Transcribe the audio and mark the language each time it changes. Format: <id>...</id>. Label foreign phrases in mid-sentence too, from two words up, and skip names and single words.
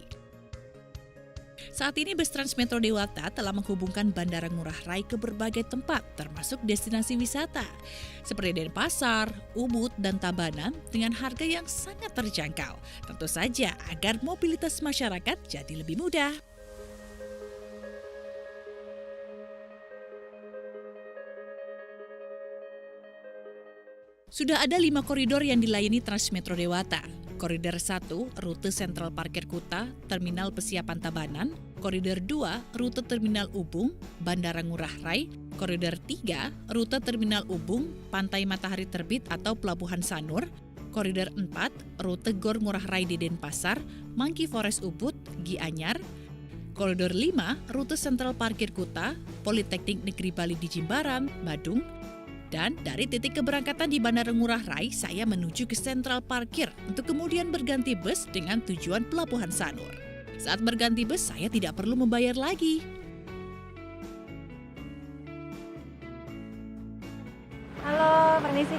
<id>Saat ini bus Transmetro Dewata telah menghubungkan Bandara Ngurah Rai ke berbagai tempat, termasuk destinasi wisata, seperti Denpasar, Ubud, dan Tabanan dengan harga yang sangat terjangkau. Tentu saja agar mobilitas masyarakat jadi lebih mudah. Sudah ada 5 koridor yang dilayani Transmetro Dewata. Koridor 1, rute Sentral Parkir Kuta, Terminal Pesiapan Tabanan. Koridor 2, rute Terminal Ubung, Bandara Ngurah Rai. Koridor 3, rute Terminal Ubung, Pantai Matahari Terbit atau Pelabuhan Sanur. Koridor 4, rute Gor Ngurah Rai di Denpasar, Monkey Forest Ubud, Gianyar. Koridor 5, rute Sentral Parkir Kuta, Politeknik Negeri Bali di Jimbaran, Badung. Dan dari titik keberangkatan di Bandara Ngurah Rai, saya menuju ke sentral parkir untuk kemudian berganti bus dengan tujuan Pelabuhan Sanur. Saat berganti bus, saya tidak perlu membayar lagi. Halo, permisi.</id>